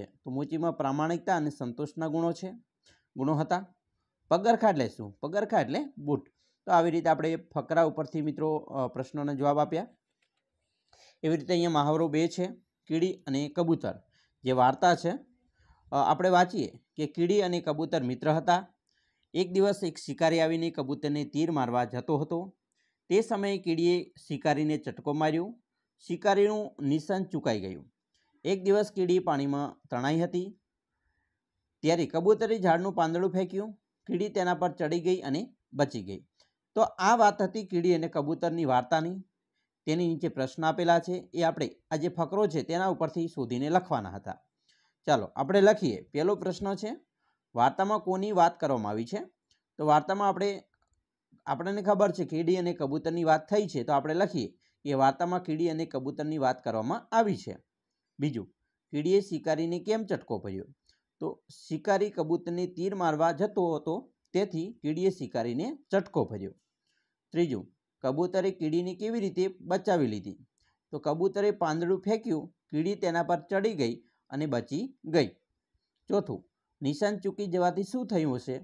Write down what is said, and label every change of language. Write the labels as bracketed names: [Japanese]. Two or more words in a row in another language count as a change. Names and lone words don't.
[Gujarati] તો મોચીમાં પ્રામાણિકતા અને સંતોષના ગુણો હતા। પગરખા એટલે શું? પગરખા એટલે બૂટ। તો આવી રીતે આપણે ફકરા ઉપરથી મિત્રો પ્રશ્નોના જવાબ આપ્યા। એવી રીતે અહીંયા મહાવરો 2 છે કીડી અને કબૂતર। જે વાર્તા છે આપણે વાંચીએ કે કીડી અને કબૂતર મિત્ર હતા। એક દિવસ એક શિકારી આવીને કબૂતરને તીર મારવા જતો હતો। તે સમયે કીડીએ શિકારીને ચટકો માર્યો। શિકારીનું નિશાન ચૂકાઈ ગયું. એક દિવસ કીડી પાણીમાં તણાઈ હતી ત્યારે કબૂતરે ઝાડનું પાંદડું ફેંક્યું। કીડી તેના પર ચડી ગઈ અને બચી ગઈ. તો આ વાત હતી કીડી અને કબૂતરની વાર્તાની। તેની નીચે પ્રશ્ન આપેલા છે એ આપણે આ જે ફકરો છે તેના ઉપરથી શોધીને લખવાના હતા। ચાલો આપણે લખીએ। પહેલો પ્રશ્ન છે વાર્તામાં કોની વાત કરવામાં આવી છે? તો વાર્તામાં આપણે ખબર છે કીડી અને કબૂતરની વાત થઈ છે। તો આપણે લખીએ કે વાર્તામાં કીડી અને કબૂતરની વાત કરવામાં આવી છે। બીજું, કીડીએ શિકારીને કેમ ચટકો કર્યો? તો શિકારી કબૂતરને તીર મારવા જતો હતો તેથી કીડીએ શિકારીને ચટકો ભર્યો. ત્રીજું, કબૂતરે કીડીને કેવી રીતે બચાવી લીધી? તો કબૂતરે પાંદડું ફેંક્યું, કીડી તેના પર ચડી ગઈ અને બચી ગઈ. ચોથું, નિશાન ચૂકી જવાથી શું થયું હશે?